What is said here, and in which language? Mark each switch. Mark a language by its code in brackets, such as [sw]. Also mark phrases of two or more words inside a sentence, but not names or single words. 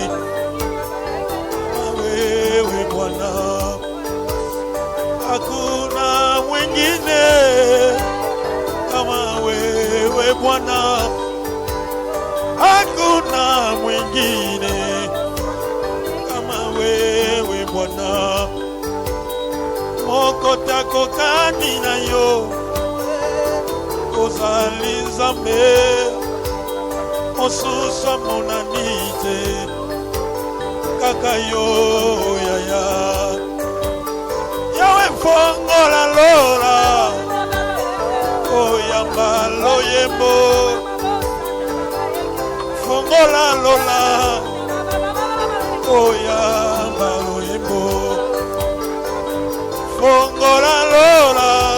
[sw] kama wewe Bwana hakuna mwingine kama wewe Bwana hakuna mwingine kama wewe Bwana [ln] mokotako kani na yo ozali Nzambe mosusu amonani te kaka yo yaya yawe mfongola lola oyamba loyembo fongola lola oyamba loyembo fongola lola